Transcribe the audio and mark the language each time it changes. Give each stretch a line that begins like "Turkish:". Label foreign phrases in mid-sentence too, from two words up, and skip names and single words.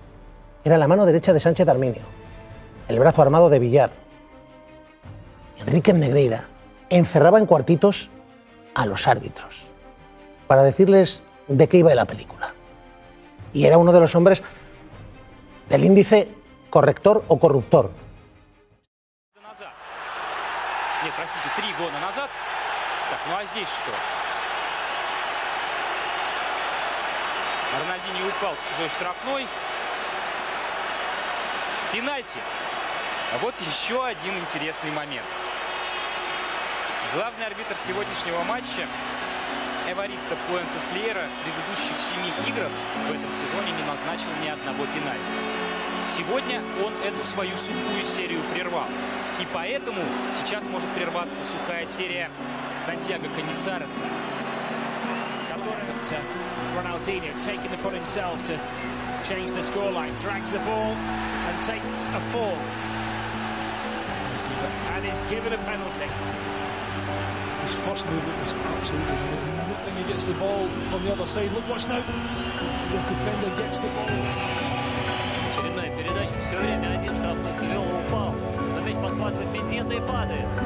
Spanish: Era la mano derecha de Sánchez Arminio, el brazo armado de Villar. Enríquez Negreira encerraba en cuartitos a los árbitros para decirles de qué iba la película. Y era uno de los hombres del índice corrector o corruptor.
Russian: Нет, простите, 3 года назад. Так, ну а здесь что? Рональдиньо упал в чужой штрафной. Пенальти. А вот еще один интересный момент. Главный арбитр сегодняшнего матча Эваристо Пуэнтес-Лейра в предыдущих 7 играх в этом сезоне не назначил ни одного пенальти. Сегодня он эту свою сухую серию прервал. И поэтому сейчас может прерваться сухая серия Сантьяго Канисареса, которая...
English: Ronaldinho taking the punt himself to change the scoreline, drags the ball and takes a fall. And is given a penalty. His first movement was absolutely amazing. Look when he gets the ball on the other side. Look what's now. The defender gets the ball.
Russian: Очередная передача. Все время один штрафной свел, упал. Но мяч подхватывает Мендьета и падает.